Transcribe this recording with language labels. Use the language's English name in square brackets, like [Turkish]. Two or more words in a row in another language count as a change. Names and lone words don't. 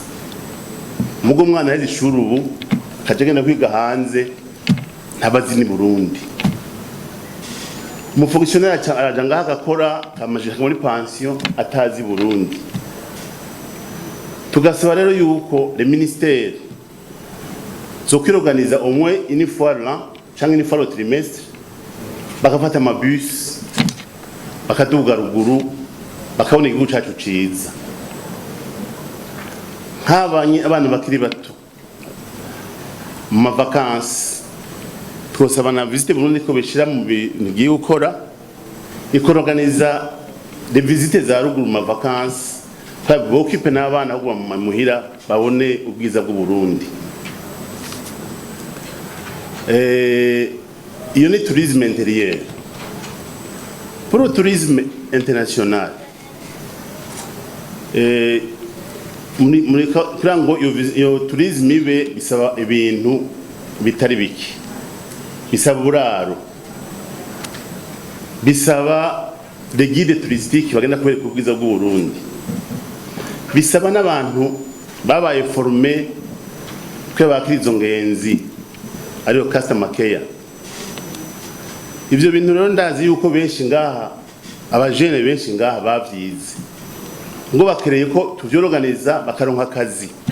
[Rundi] Mugo umwana aheje ishuri ubu kajegenda kwiga hanze ntabazi ni Burundi. Umufonctionnaire araja ngaha agakora kamajije muri pension atazi Burundi. Tugasaba rero yuko [French] le ministère [Rundi] zo kwiroganiza [French] au moins une fois l'an [Rundi] cyangwa [French] une fois le trimestre [Rundi] bakafata amabus bakaduga ruguru bakabona igihugu cyacu ciza. Nk'abanye abana bakiri bato mu vacances twosaba na Visite Burundi ko bishira mu bintu giye gukora ikoroganiza [French] des visites [Rundi] za ruguru mu vacances bo kipe n'abana ahubwo muhira babone ubwiza bw'u Burundi. Iyo ni [French] tourisme intérieur. Pour le tourisme international [Rundi] muri kurango iyo tourisme ibe bisaba ibintu bitari biki. Bisaba buraro, bisaba [French] des guides touristiques [Rundi] bagenda kubereka ubwiza bw'u Burundi, bisaba n'abantu babaye formé ko bakiri izo ngenzi ariyo [English] customer care. [Rundi] Ibyo bintu rero ndazi yuko benshi ngaha abajene benshi ngaha bavyize ngo bakereye ko tuvyorganiza bakaronka akazi.